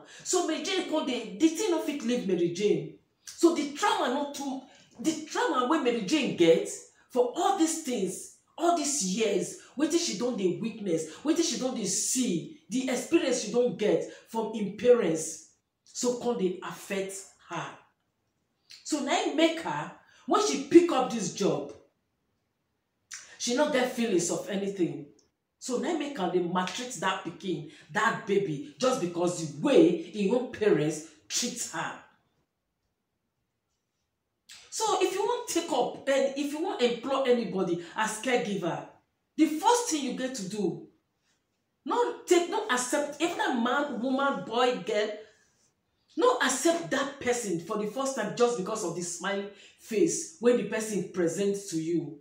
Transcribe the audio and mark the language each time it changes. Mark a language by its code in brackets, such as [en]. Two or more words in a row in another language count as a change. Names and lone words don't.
[pcm] So Mary Jane come dey, the thing no fit leave Mary Jane. So the trauma no too, the trauma wey Mary Jane get for all these things, all these years, wetin she don dey witness, wetin she don dey see, the experience she don get from im parents, so come dey affect her. So na im make her, when she pick up this job, she no get feelings of anything. So na im make her dey maltreat that pikin, that baby, just because the way im own parents treat her. So if you want take up, and if you want employ anybody as caregiver, the first thing you get to do, no accept, even a man, woman, boy, girl, no accept that person for the first time just because of the smiley face when the person presents to you.